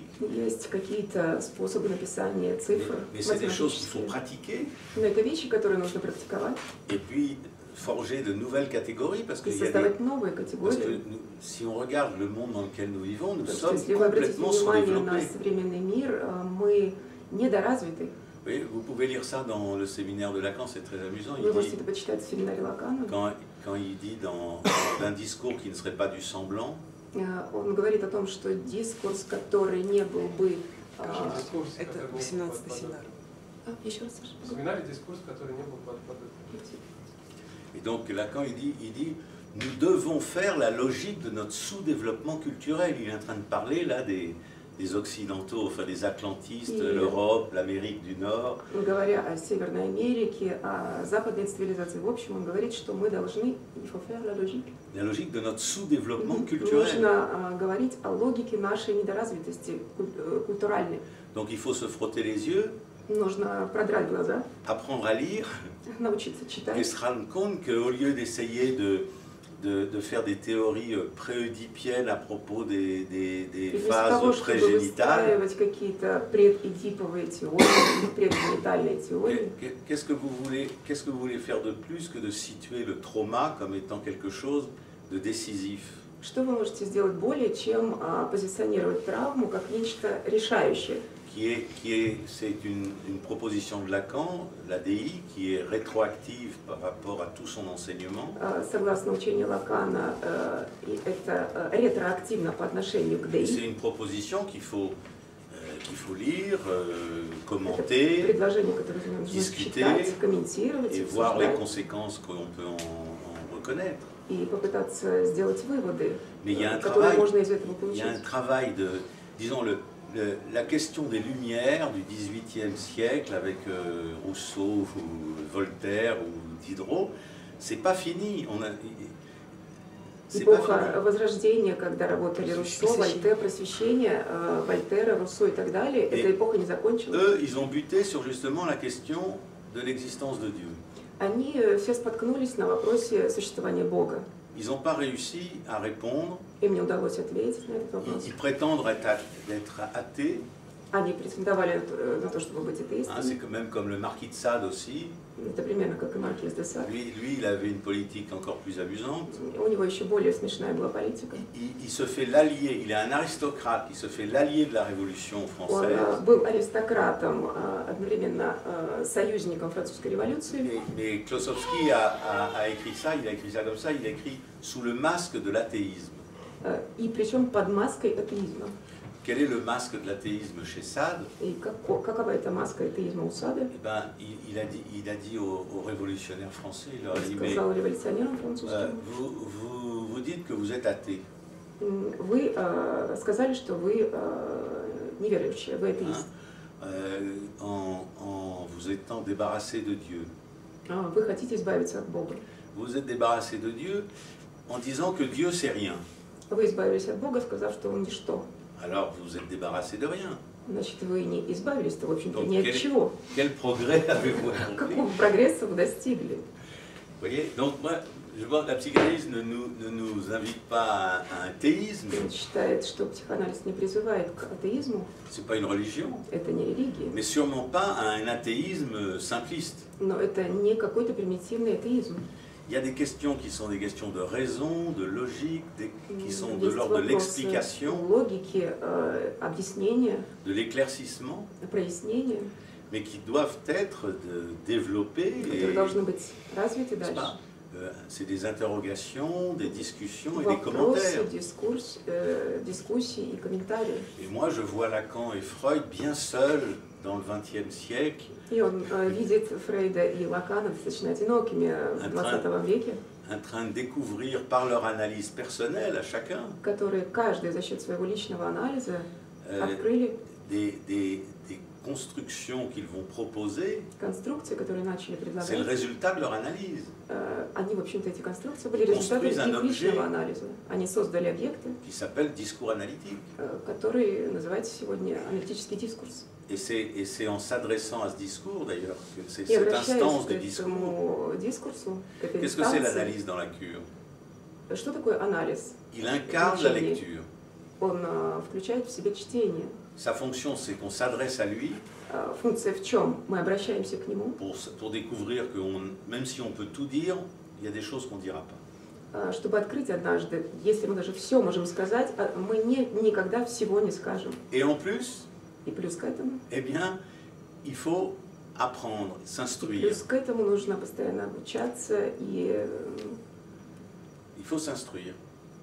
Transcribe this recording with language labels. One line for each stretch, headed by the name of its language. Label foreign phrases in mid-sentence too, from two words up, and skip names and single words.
Russian: Есть какие-то способы написания цифр,
French: mais c'est des choses qu'il faut
Russian: математические.
French: pratiquer
Russian: Но это вещи, которые нужно практиковать
French: et puis forger de nouvelles catégories parce
Russian: и
French: qu'il y a
Russian: создавать новые
French: parce que
Russian: категории.
French: si on regarde le monde dans lequel nous vivons, nous
Russian: Потому что
French: sommes
Russian: если вы обратите
French: complètement
Russian: внимание на
French: sous-développés.
Russian: современный мир, мы недоразвиты.
French: Oui, vous pouvez lire ça dans le séminaire de Lacan, c'est très amusant.
Russian: Вы
French: Il
Russian: можете
French: dit,
Russian: это почитать в семинаре Лакана.
French: quand il dit dans un discours qui ne serait pas du semblant,
Russian: Он говорит о том, что дискурс, который не был бы... Это 18-й семинар. Еще раз, Саша. Семинар дискурс, который не был под...
French: Et donc Lacan, il dit, nous devons faire la logique de notre sous-développement culturel. Il est en train de parler là des Occidentaux, enfin des Atlantistes, l'Europe, l'Amérique du Nord.
Russian: Говоря о Северной Америке, о западной цивилизации, в общем, он говорит, что мы должны
French: la logique de notre sous-développement culturel.
Russian: Нужно говорить о логике нашей недоразвитости культуральной.
French: Donc il faut se frotter les yeux,
Russian: Нужно продрать глаза,
French: apprendre à lire,
Russian: научиться читать.
French: et se rendre compte qu'au lieu d'essayer de faire des théories préoedipiennes à propos des phases prégénitales. Qu'est-ce que vous voulez faire de plus que de situer le trauma comme étant quelque chose de décisif?
Russian: Что вы можете сделать более, чем позиционировать травму как нечто решающее?
French: C'est une proposition de Lacan, l'ADI, qui est rétroactive par rapport à tout son enseignement.
Russian: Согласно учению Лакана, это ретроактивно по отношению к ДИ.
French: C'est une proposition qu'il faut lire, commenter, discuter et voir les conséquences qu'on peut en reconnaître.
Russian: И попытаться сделать выводы,
French: Mais il y a un travail de, disons, la question des Lumières du XVIIIe siècle avec Rousseau ou Voltaire ou Diderot, c'est pas fini.
Russian: Эпоха Возрождения, когда работали Руссо, Вольтер, Просвещение, Вольтера, Руссо и так далее, эта эпоха не закончилась.
French: Eux, ils ont buté sur justement la question de l'existence de Dieu.
Russian: Они все споткнулись на вопросе существования Бога.
French: Ils n'ont pas réussi à répondre.
Russian: Им не удалось ответить на этот вопрос.
French: Ils prétendent être athées.
Russian: Они претендовали на то, чтобы быть атеистами.
French: C'est quand même comme le marquis de Sade aussi.
Russian: Это примерно как и Маркиз де Сад.
French: Lui, il avait une politique encore plus amusante.
Russian: У него еще более смешная была политика.
French: Il se fait l'allié, il est un aristocrate, il se fait l'allié de la Révolution française.
Russian: Он был аристократом, одновременно союзником французской революции.
French: Mais Klossowski a écrit ça, il a écrit ça comme ça, il a écrit sous le masque de l'athéisme.
Russian: И причем под маской атеизма.
French: Quel est le masque de l'athéisme chez Sade?
Russian: И какова эта маска атеизма у Сада?
French: Eh ben, il a dit aux révolutionnaires français, il leur a dit, mais vous dites que vous êtes athée.
Russian: Вы сказали, что вы неверующие, вы атеист.
French: En vous étant débarrassé de Dieu.
Russian: Вы хотите избавиться от Бога.
French: Vous êtes débarrassé de Dieu en disant que Dieu c'est rien.
Russian: Вы избавились от Бога, сказав, что Он ничто.
French: Alors vous êtes débarrassé de rien.
Russian: Значит, вы не избавились-то, в общем-то, ни от чего.
French: Quel progrès avez-vous accompli?
Russian: Какого прогресса вы достигли?
French: Vous voyez, donc moi, je vois que la psychanalyse ne nous invite pas à un théisme.
Russian: Он считает, что психоанализ не призывает к атеизму.
French: C'est pas une religion.
Russian: Это не религия.
French: Mais sûrement pas à un athéisme simpliste.
Russian: Но это не какой-то примитивный атеизм.
French: Il y a des questions qui sont des questions de raison, de logique, qui sont de l'ordre de l'explication, de l'éclaircissement, mais qui doivent être développées. C'est des interrogations, des discussions et des commentaires. Et moi, je vois Lacan et Freud bien seuls dans le XXe siècle.
Russian: И он видит Фрейда и Лакана достаточно одинокими в 20 веке,
French: en train de découvrir par leur analyse personnelle à chacun,
Russian: которые каждый за счет своего личного анализа открыли
French: des constructions qu'ils vont proposer.
Russian: Конструкции, которые начали предлагать.
French: C'est le résultat de leur analyse.
Russian: Они, в общем-то, эти конструкции были результатом их личного анализа. Они создали объекты,
French: qui s'appelle discours analytique.
Russian: Который называется сегодня аналитический дискурс.
French: Et c'est en s'adressant à ce discours, d'ailleurs, que c'est cette instance de discours. Qu'est-ce que c'est l'analyse dans la cure?
Russian: Что такое анализ?
French: Il incarne la lecture.
Russian: Он включает в себя чтение.
French: Sa fonction, c'est qu'on s'adresse à lui.
Russian: Функция в чем? Мы обращаемся к нему.
French: Pour découvrir que même si on peut tout dire, il y a des choses qu'on ne dira pas.
Russian: Чтобы открыть однажды, если мы даже все можем сказать, мы никогда всего не скажем.
French: Et en plus,
Russian: и плюс к этому,
French: eh bien, il faut apprendre, s'instruire.
Russian: Плюс к этому нужно постоянно обучаться и.
French: Il faut s'instruire.